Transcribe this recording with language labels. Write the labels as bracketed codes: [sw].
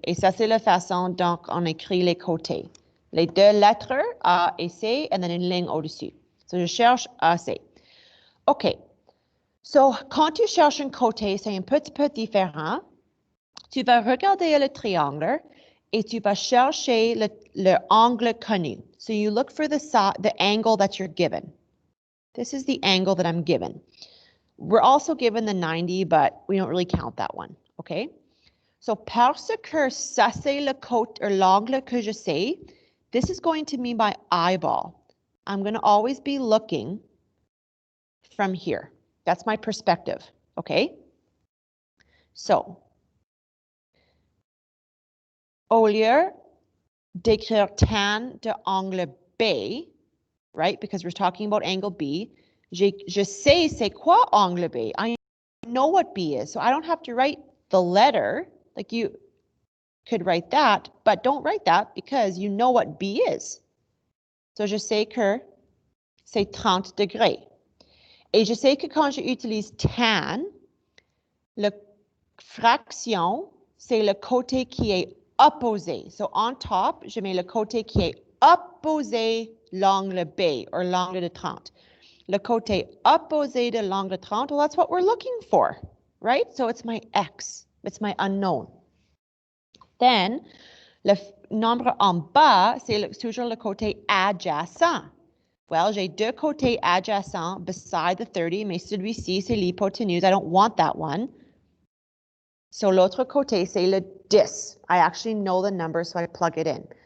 [fr] Et ça, c'est la façon dont on écrit les côtés. Les deux lettres, A et C, et then une ligne au-dessus. So, je cherche AC. OK. So, quand tu cherches un côté, c'est un petit peu différent. Tu vas regarder le triangle et tu vas chercher le angle connu. [en] So, you look for the angle that you're given. This is the angle that I'm given. We're also given the 90, but we don't really count that one, okay? [fr] So, parce que ça c'est le côté or l'angle que je sais, this is going to be my eyeball. [en] I'm going to always be looking from here. That's my perspective, okay? [fr] So, au lieu d'écrire tan de angle B, right, because we're talking about angle B, je sais c'est quoi angle B. [en] I know what B is, so I don't have to write the letter, like you could write that, but don't write that because you know what B is. [fr] So, je sais que c'est 30 degrés. Et je sais que quand j'utilise tan, la fraction, c'est le côté qui est opposé. So, on top, je mets le côté qui est opposé l'angle B, or l'angle de 30. Le côté opposé de l'angle de 30, well, that's what we're looking for, right? So, it's my X. It's my unknown. Then, le nombre en bas, c'est toujours le côté adjacent. Well, j'ai deux côtés adjacents beside the 30, mais celui-ci, c'est l'hypoténuse. [en] I don't want that one. So, l'autre côté, c'est le 10. I actually know the number, so I plug it in.